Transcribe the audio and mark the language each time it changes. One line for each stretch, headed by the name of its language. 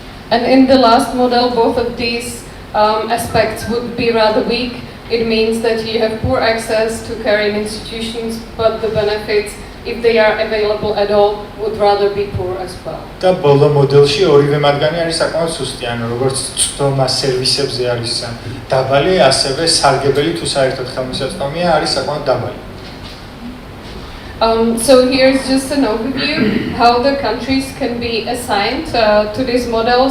English: And in the last model, both of these aspects would be rather weak. It means that you have poor access to care in institutions, but the benefits, if they are available at all, would rather be poor as well.
Georgian: და ბოლო მოდელში ორივე მათგანი არის საკმაოდ სუსტი, ანუ როგორც წვდომა სერვისებზე არის დაბალი, ასევე სარგებელი თუ საერთოდ ხელმისაწვდომია არის საკმაოდ დაბალი.
English: So here's just an overview how the countries can be assigned to this model.